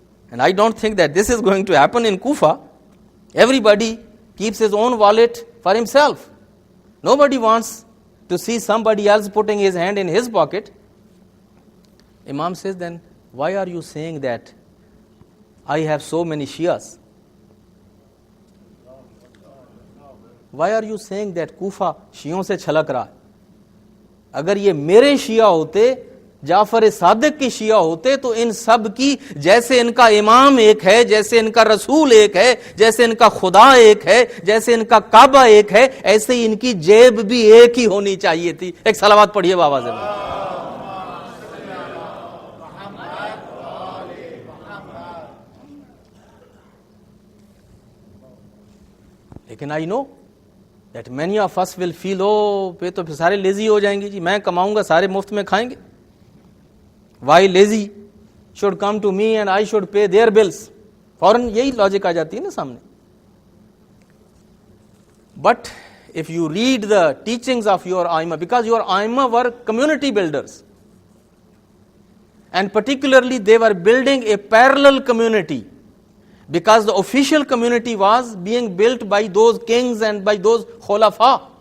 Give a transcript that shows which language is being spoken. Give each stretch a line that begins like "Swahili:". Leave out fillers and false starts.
English: And I don't think that this is going to happen in Kufa. Everybody keeps his own wallet for himself. Nobody wants to see somebody else putting his hand in his pocket. Imam says, then why are you saying that I have so many Shias? Why are you saying that Kufa
Urdu: شیعوں سے چھلک رہا ہے؟ اگر یہ میرے شیعہ ہوتے، جعفر صادق کی شیعہ ہوتے، تو ان سب کی جیسے ان کا امام ایک ہے، جیسے ان کا رسول ایک ہے، جیسے ان کا خدا ایک ہے، جیسے ان کا کعبہ ایک ہے، ایسے ہی ان کی جیب بھی ایک ہی ہونی چاہیے تھی. ایک صلوات پڑھیے بابا سے. لیکن
English: I know that many of us will feel,
Urdu: پہ تو پھر سارے لیزی ہو جائیں گے جی، میں کماؤں گا سارے مفت میں کھائیں گے.
English: Why lazy should come to me and I should pay their bills.
Urdu: فوراً یہی لاجک آ جاتی ہے نا سامنے.
English: But if you read the teachings of your Aima, because your Aima were community builders, and particularly they were building a parallel community, because the official community was being built by those kings and by those khulafa.